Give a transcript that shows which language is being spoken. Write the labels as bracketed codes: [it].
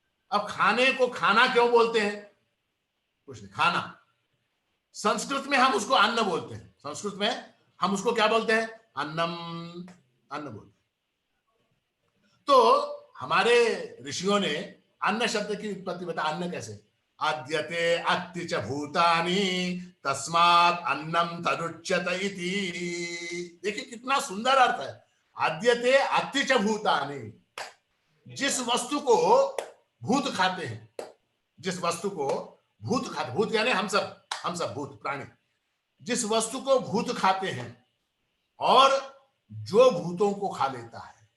[hi] अब खाने को खाना क्यों बोलते हैं? कुछ नहीं, खाना। संस्कृत में हम उसको अन्न बोलते हैं। संस्कृत में हम उसको क्या बोलते हैं? अन्नम, अन्न बोलते हैं। तो हमारे ऋषियों ने अन्न शब्द की उत्पत्ति बता। अन्न कैसे? [sa] आद्यते अत्ति च भूतानि तस्मात् अन्नम तदुच्यत इति। [hi] देखिए कितना सुंदर अर्थ है। [sa] आद्यते अत्ति च भूतानि, [hi] जिस वस्तु को भूत खाते हैं, जिस वस्तु को भूत खाते, भूत यानी हम सब भूत प्राणी, जिस वस्तु को भूत खाते हैं और जो भूतों को खा लेता है।